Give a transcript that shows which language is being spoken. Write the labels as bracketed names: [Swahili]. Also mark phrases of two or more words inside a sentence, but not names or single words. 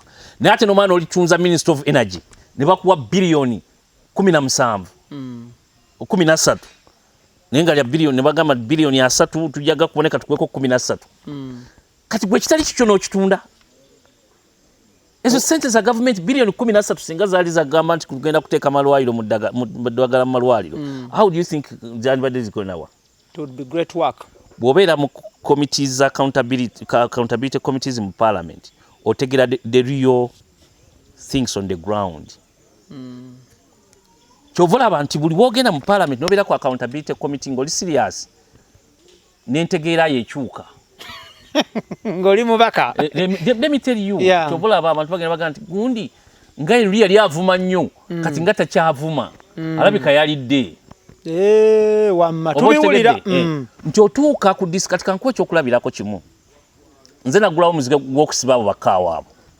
[Ganda] Naye ate n'omwana olitunza [English] Minister of Energy [Ganda] ne bakuwa biliyoni 17 13 naye nga lya biliyoni ne bagamba biliyoni 3 tujjaga kuboneka tukweko 13. Kati gwe kitali kikyo n'okitunda. Ezo sente za government biliyoni 13 singa zaali zagamba nti kugenda kuteeka malwaliro mu ddagala mu malwaliro. [English] How do you think [Ganda] zandibadde zikonawa? [English] It would be great work. [Ganda] Bw'obeera mu [English] committees accountability committees [Ganda] mu parliament otegera [English] the real things on the ground. [Ganda] Kyova olaba nti buli bw'ogenda mu parliament n'obeera ku [English] accountability committee [Ganda] ng'oli serious n'entegeera yekyuka. Ng'oli mubaka. [English] Let me tell you, [Ganda] kyova olaba abantu bagenda baga nti gundi nga Henry yali avuma nnyo kati nga takyavuma alabika yalidde. Wamma tubiwulira. Nti otuuka ku disikati kankuwa ekyokulabirako kimu. Nze nagulawo omuzigo gw'okusiba abo bakaawa abo.